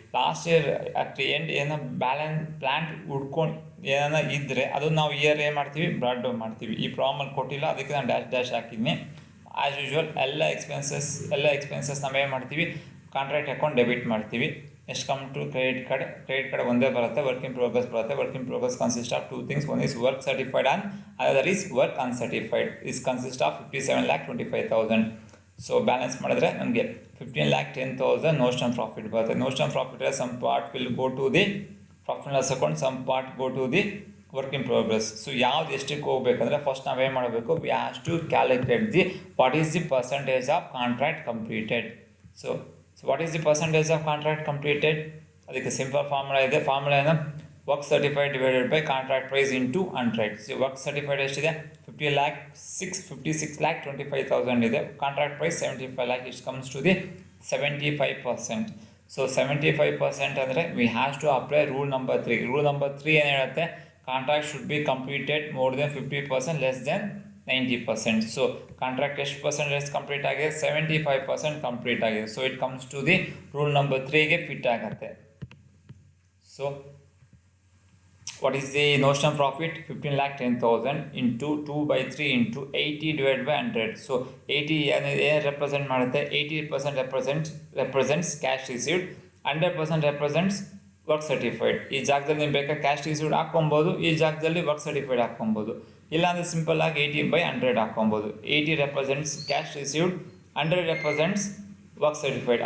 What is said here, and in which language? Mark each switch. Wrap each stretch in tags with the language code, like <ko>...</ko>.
<kn>Last year at end ಏನೋ balance plant ಉಳ್ಕೊಂಡು ಏನೋ ಇದ್ದರೆ ಅದನ್ನು ನಾವು ಇಯರ್ ಏನು ಮಾಡ್ತೀವಿ, ಬ್ರಾಡ್ ಡೌನ್ ಮಾಡ್ತೀವಿ. ಈ ಪ್ರಾಬ್ಲಮ್ ಕೊಟ್ಟಿಲ್ಲ, ಅದಕ್ಕೆ ನಾನು ಡ್ಯಾಶ್ ಹಾಕಿದ್ದೀನಿ.</kn> <en>as usual</en> <kn>ಎಲ್ಲ ಎಕ್ಸ್ಪೆನ್ಸಸ್ ನಾವೇನು ಮಾಡ್ತೀವಿ, ಕಾಂಟ್ರಾಕ್ಟ್ ಅಕೌಂಟ್ ಡೆಬಿಟ್ ಮಾಡ್ತೀವಿ. Next come to credit card ಒಂದೇ ಬರುತ್ತೆ, ವರ್ಕ್ ಇನ್ ಪ್ರೋಗ್ರೆಸ್ ಬರುತ್ತೆ.</kn> <en>Work in progress consist of 2 things. One is work certified and another is work uncertified. This consists of 57,25,000.</en> <kn>So balance ಮಾಡಿದ್ರೆ ನಮಗೆ 15,10,000 notional profit ಬರುತ್ತೆ.</kn> <en>Notional profit some part will go to the profit and loss account, some part go to the work in progress. So ಯಾವ್ದು ಎಷ್ಟಕ್ಕೆ ಹೋಗ್ಬೇಕಂದ್ರೆ first ನಾವೇನು ಮಾಡಬೇಕು, we have to calculate the what is the percentage of contract completed. So what is the percentage of contract completed?</en> <kn>ಅದಕ್ಕೆ simple formula ಇದೆ.</kn> <en>Formula ಏನು, work certified divided by contract price into 100.</en> <kn>So work certified ಎಷ್ಟಿದೆ, 56,25,000 ಇದೆ.</kn> <en>Contract price 75 lakh. It comes to the 75%. So 75% ಅಂದರೆ we have to apply rule number 3. Rule number 3</en> <kn>ಏನು ಹೇಳುತ್ತೆ,</kn> <en>Contract should be completed more than 50%, less than 90%.</en> <kn>So contract ಎಷ್ಟು percentage complete ಆಗಿದೆ, 75% complete ಆಗಿದೆ.</kn> <en>So it comes to the rule number 3ಗೆ fit ಆಗುತ್ತೆ. So what is the notional profit? 15,10,000 into 2/3 into 80 divided by 100. So 80</en> <kn>ಏನು represent ಮಾಡುತ್ತೆ,</kn> <en>80% represents cash received, 100% represents work certified.</en> <kn>ಈ ಜಾಗದಲ್ಲಿ ನೀವು ಬೇಕಾದ್ರೆ ಕ್ಯಾಶ್ ರಿಸೀವ್ಡ್ ಹಾಕ್ಕೊಬೋದು, ಈ ಜಾಗದಲ್ಲಿ ವರ್ಕ್ ಸರ್ಟಿಫೈಡ್ ಹಾಕ್ಕೊಬೋದು. ಇಲ್ಲಾಂದರೆ ಸಿಂಪಲ್ ಆಗಿ 80/100 ಹಾಕ್ಕೊಬೋದು.</kn> <en>80 represents cash received, 100 represents work certified.</en>